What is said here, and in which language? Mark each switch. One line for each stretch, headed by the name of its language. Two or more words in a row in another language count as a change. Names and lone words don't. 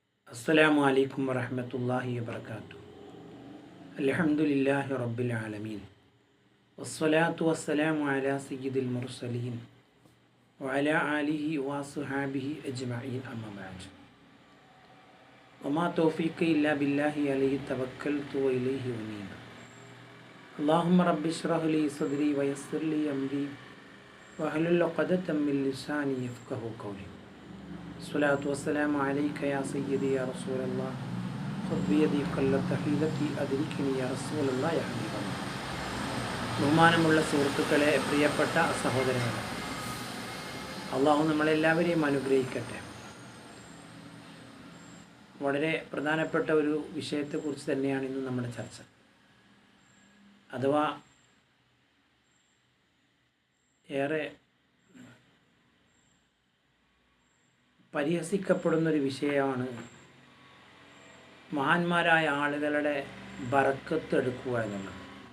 Arabic: السلام عليكم ورحمة الله وبركاته. الحمد لله رب العالمين والصلاة والسلام على سيد المرسلين وعلى آله وأصحابه أجمعين أما بعد. وما توفيقي إلا بالله عليه توكلت وإليه أنيب. اللهم ربي اشرح لي صدري ويسر لي أمري واحلل عقدة من لساني يفقهوا قولي. الصلاة والسلام عليك يا سيدي يا رسول الله خذ بيدي قلت حيلتي أدركني يا رسول الله يا حبيب الله.
Malayalam: ബഹുമാനമുള്ള സുഹൃത്തുക്കളെ, പ്രിയപ്പെട്ട സഹോദരങ്ങളെ, അള്ളാഹു നമ്മളെല്ലാവരെയും അനുഗ്രഹിക്കട്ടെ. വളരെ പ്രധാനപ്പെട്ട ഒരു വിഷയത്തെക്കുറിച്ച് തന്നെയാണ് ഇന്ന് നമ്മുടെ ചർച്ച. അഥവാ ഏറെ പരിഹസിക്കപ്പെടുന്നൊരു വിഷയമാണ് മഹാന്മാരായ ആളുകളുടെ ബറക്കത്ത് എടുക്കുക എന്നുള്ളത്.